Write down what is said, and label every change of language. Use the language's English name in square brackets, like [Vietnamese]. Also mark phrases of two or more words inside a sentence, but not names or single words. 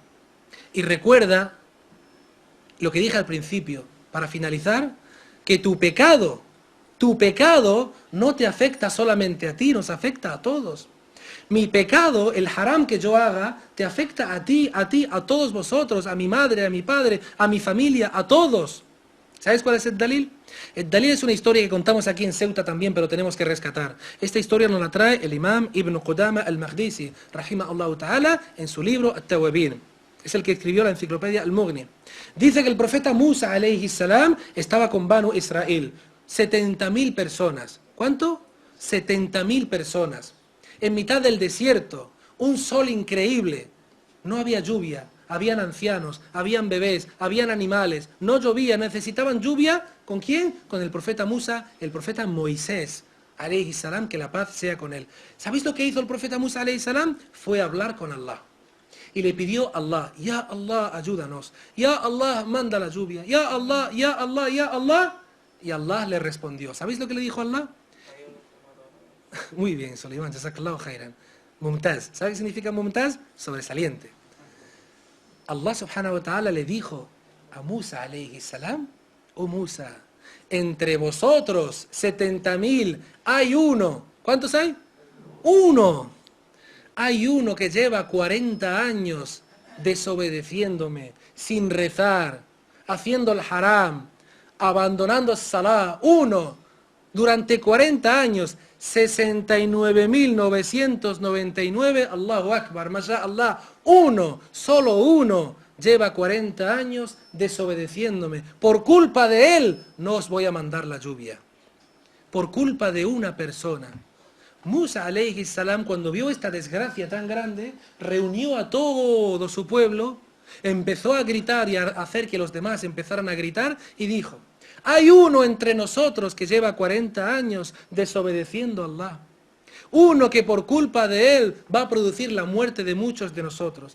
[Spanish] Y recuerda lo que dije al principio, para finalizar, que tu pecado no te afecta solamente a ti, nos afecta a todos. Mi pecado, el haram que yo haga, te afecta a ti, a todos vosotros, a mi madre, a mi padre, a mi familia, a todos. ¿Sabes cuál es el dalil? El dalil es una historia que contamos aquí en Ceuta también, pero tenemos que rescatar. Esta historia nos la trae el imam Ibn Qudama al-Maqdisi, [Arabic] رحمه الله تعالى, [Spanish] en su libro At-Tawabin. Es el que escribió la enciclopedia Al-Mughni. Dice que el profeta Musa, [Arabic] عليه السلام, [Spanish] estaba con Banu Israel. 70.000 personas. ¿Cuánto? 70.000 personas. En mitad del desierto, un sol increíble. No había lluvia. Habían ancianos, habían bebés, habían animales, no llovía, necesitaban lluvia. ¿Con quién? Con el profeta Musa, el profeta Moisés, [Arabic] عليه السلام, [Spanish] que la paz sea con él. ¿Sabéis lo que hizo el profeta Musa, [Arabic] عليه السلام? [Spanish] Fue a hablar con Allah. Y le pidió a Allah, [Arabic] يا الله, [Spanish] ayúdanos. [Arabic] يا الله, [Spanish] manda la lluvia. [Arabic] يا الله يا الله يا الله. [Spanish] Y Allah le respondió. ¿Sabéis lo que le dijo Allah? Muy bien, Solimán, [Arabic] جزاك الله خيرا. [Spanish] Mumtaz. ¿Sabes qué significa mumtaz? Sobresaliente. Allah [Arabic] سبحانه وتعالى [Spanish] le dijo a Musa [Arabic] عليه السلام, [Spanish] oh Musa, entre vosotros 70.000 hay uno. ¿Cuántos hay? Uno. Hay uno que lleva 40 años desobedeciéndome, sin rezar, haciendo el haram, abandonando el salah. Uno. Durante 40 años, 69.999, [Arabic] الله أكبر ما شاء الله, [Spanish] uno, solo uno, lleva 40 años desobedeciéndome. Por culpa de él, no os voy a mandar la lluvia. Por culpa de una persona. [Arabic] Musa, عليه السلام, [Spanish] cuando vio esta desgracia tan grande, reunió a todo su pueblo, empezó a gritar y a hacer que los demás empezaran a gritar y dijo, hay uno entre nosotros que lleva 40 años desobedeciendo a Allah. Uno que por culpa de él va a producir la muerte de muchos de nosotros.